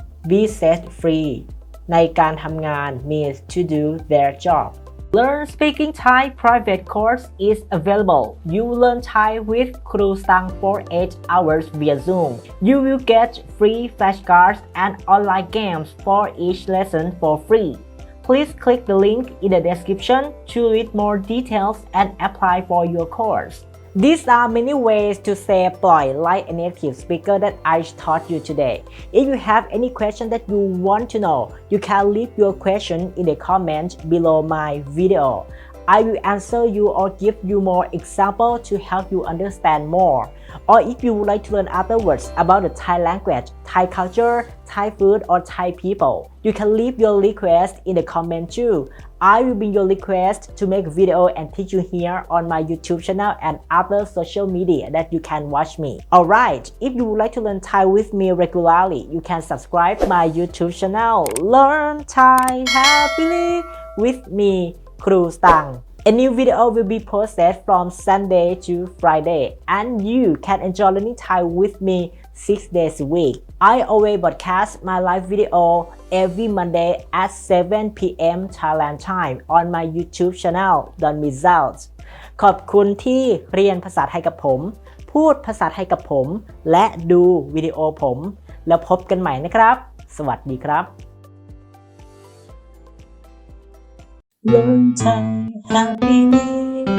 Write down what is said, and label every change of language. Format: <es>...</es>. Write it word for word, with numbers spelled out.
<en>be set free</en> <th>ในการทำงาน</th> <en>means to do their job Learn Speaking Thai private course is available You learn Thai with Kru Sang for eight hours via Zoom You will get free flashcards and online games for each lesson for free Please click the link in the description to read more details and apply for your course These are many ways to say ปล่อย like a native speaker that I taught you today. If you have any question that you want to know, you can leave your question in the comment below my video. I will answer you or give you more example to help you understand more. Or if you would like to learn other words about the Thai language, Thai culture, Thai food, or Thai people, you can leave your request in the comment too. I will bring your request to make video and teach you here on my YouTube channel and other social media that you can watch me. Alright, if you would like to learn Thai with me regularly, you can subscribe my YouTube channel Learn Thai Happily with me, Kru Stang. A new video will be posted from Sunday to Friday, and you can enjoy learning Thai with me six days a week. I always broadcast my live video every Monday at seven p.m. Thailand time on my YouTube channel Don Results</en> <th>ขอบคุณที่เรียนภาษาไทยกับผมพูดภาษาไทยกับผมและดูวิดีโอผมแล้วพบกันใหม่นะครับสวัสดีครับ Learn Thai Happily</th>